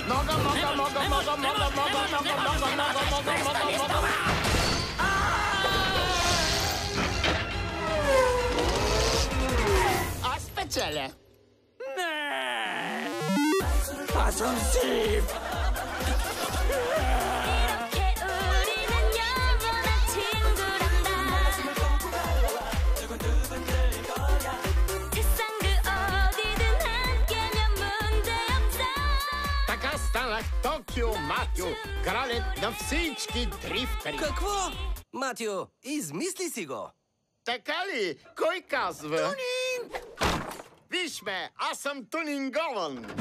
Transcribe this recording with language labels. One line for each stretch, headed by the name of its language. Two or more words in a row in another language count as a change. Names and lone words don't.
Bulgarian: Мога! Аз печеля! Не! Аз съм Сив!
Korean: 이렇게 우리는 영원한 친구란다 세상 그 어디든 함께면 문제없어
Bulgarian: Така станах Токио Матио, кралят на всички дрифтъри. Какво? Матио, измисли си го! Така ли? Кой казва? Тунинг! Виж ме, аз съм тунингован.